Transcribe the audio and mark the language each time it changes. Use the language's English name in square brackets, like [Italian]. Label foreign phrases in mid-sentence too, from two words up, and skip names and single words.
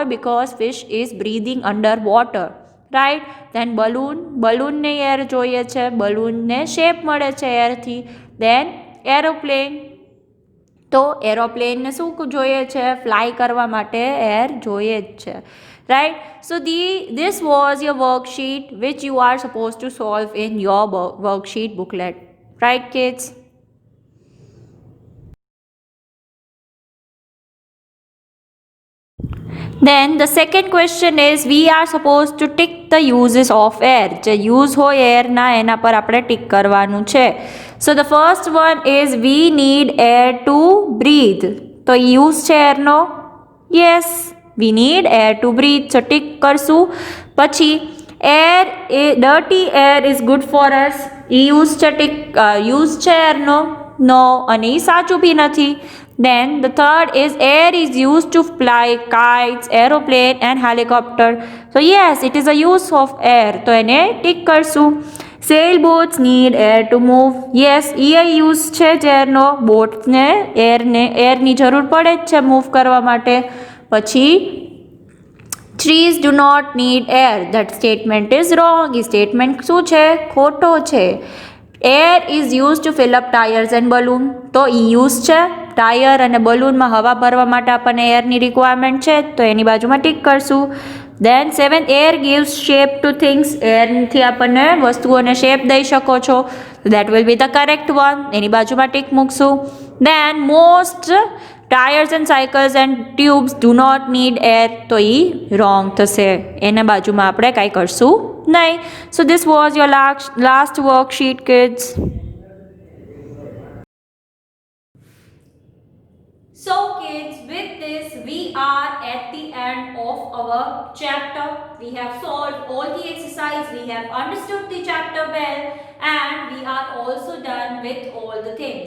[English] because fish is breathing under water, right. [Gujarati] દેન બલૂનને એર જોઈએ છે, બલૂનને શેપ મળે છે એરથી. દેન એરોપ્લેન, તો એરોપ્લેનને શું જોઈએ છે? ફ્લાય કરવા માટે એર જોઈએ જ છે, રાઈટ. [English] સો this was your worksheet which you are supposed to solve in your worksheet booklet, right kids? Then the second question is we are supposed to tick the uses of air. [Gujarati] જે યુઝ હોય એરના એના પર આપણે ટિક કરવાનું છે. [English] So the first one is we need air to breathe. [Gujarati] તો યુઝ છે એરનો? [English] Yes, we need air to breathe. [Gujarati] So ટિક કરશું. [English] પછી air, dirty air is good for us. [Gujarati] એ યુઝ છે યુઝ છે એરનો? No, અને એ સાચું બી નથી. [English] Then the third is air is used to fly kites, aeroplane and helicopter. So yes, it is a use of air. [Gujarati] તો એને ટિક કરશું. [English] Sailboats need air to move. Yes, [Gujarati] એ યુઝ છે જ એરનો. બોટ્સને એરની જરૂર પડે જ છે મૂવ કરવા માટે. [English] પછી trees do not need air. That statement is wrong. [Gujarati] એ સ્ટેટમેન્ટ શું છે? ખોટો છે. [English] Air is use to fill up tyres and balloon. [Gujarati] તો એ યુઝ છે. ટાયર અને બલૂનમાં હવા ભરવા માટે આપણને એરની રિક્વાયરમેન્ટ છે, તો એની બાજુમાં ટિક કરશું. [English] Then 7, air gives shape to things. [Gujarati] એરથી આપણને વસ્તુઓને શેપ દઈ શકો છો. [English] That will be the correct one. એની બાજુમાં ટિક મૂકશું. Then most tyres and cycles and tubes do not need air. [Gujarati] તો એ રોંગ થશે. એના બાજુમાં આપણે કાંઈ કરશું નહીં. [English] So this was your last worksheet kids. So kids, with this we are at the end of our chapter. We have solved all the exercise, we have understood the chapter well, and we are also done with all the things.